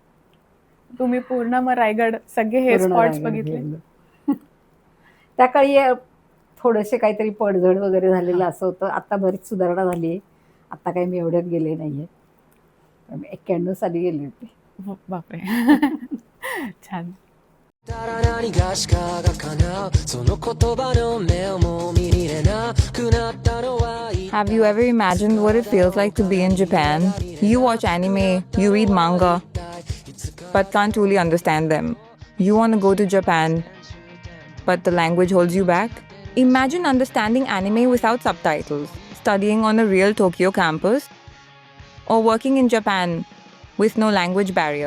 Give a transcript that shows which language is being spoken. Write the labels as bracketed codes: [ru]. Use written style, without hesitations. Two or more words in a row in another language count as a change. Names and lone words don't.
[mr] तुम्ही पूर्ण मग रायगड सगळे हे पूर्ण स्पॉट्स रायगड बघितले? फिरलो. त्या काळी थोडेसे काहीतरी पडझड वगैरे झालेलं असं होतं. आता बरीच सुधारणा झाली आहे. आता काही मी एवढ्यात गेले नाहीये. मी 91 साली गेले होते. हो, बापरे. छान. [ja] たら何がしかが叶うその言葉の目をもう見れなくなったのは [en] Have you ever imagined what it feels like to be in Japan? You watch anime, you read manga, but can't truly understand them. You want to go to Japan, but the language holds you back? Imagine understanding anime without subtitles, studying on a real Tokyo campus, or working in Japan with no language barrier.